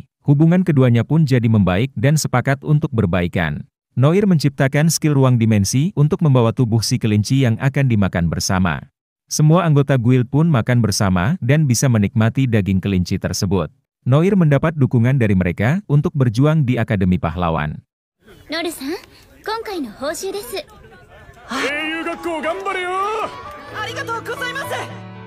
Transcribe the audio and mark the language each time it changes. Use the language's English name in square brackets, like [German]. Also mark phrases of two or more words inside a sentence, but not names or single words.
[Indonesian] Hubungan keduanya pun jadi membaik dan sepakat untuk berbaikan. Noir menciptakan skill ruang dimensi untuk membawa tubuh si kelinci yang akan dimakan bersama. Semua anggota guild pun makan bersama dan bisa menikmati daging kelinci tersebut. Noir mendapat dukungan dari mereka untuk berjuang di Akademi Pahlawan. [Japanese] Noru-san, 今回の報酬です。ありがとうございます。